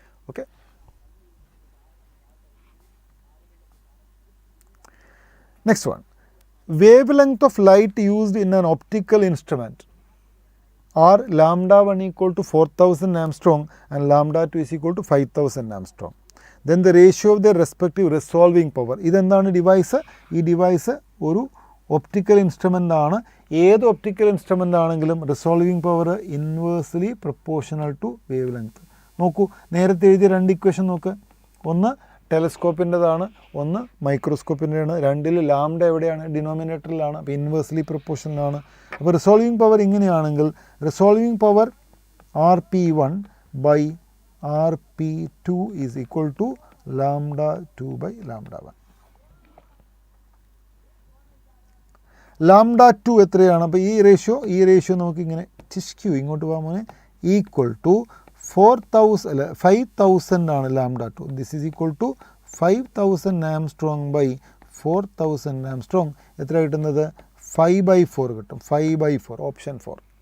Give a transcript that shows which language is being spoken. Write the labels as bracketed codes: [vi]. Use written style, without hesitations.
[en] Okay, next one. Wavelength of light used in an optical instrument are λ1 = 4000 angstrom and λ2 = 5000 angstrom. then the ratio of their respective resolving power. [ml] ഇതെന്താണ് device? ഈ device ഒരു optical instrument ആണ്. ഏത് optical instrument ആണെങ്കിലും resolving power inversely proportional to wave length. നോക്കൂ, നേരത്തെ എഴുതിയ 2 equation നോക്ക്. ഒന്ന് ടെലസ്കോപ്പിൻ്റെതാണ്, ഒന്ന് മൈക്രോസ്കോപ്പിൻ്റെയാണ്. രണ്ടിൽ ലാംഡ എവിടെയാണ്? ഡിനോമിനേറ്ററിലാണ്. അപ്പോൾ ഇൻവേഴ്സ്ലി പ്രൊപ്പോർഷണലാണ്. അപ്പോൾ റിസോൾവിങ് പവർ ഇങ്ങനെയാണെങ്കിൽ resolving power [en] RP1 by RP2 is equal to λ2 by λ1. [ml] Lambda 2 എത്രയാണ്? അപ്പോൾ ഈ റേഷ്യോ നമുക്കിങ്ങനെ ചിസ്ക്യൂ ഇങ്ങോട്ട് പോകാൻ മോനെ ഈക്വൽ ടു 5,000 ആണ് lambda 2. [en] This is equal to 5,000 angstrom by 4,000 angstrom. [ml] എത്ര കിട്ടുന്നത്? 5/4 കിട്ടും. 5/4 ഓപ്ഷൻ 4.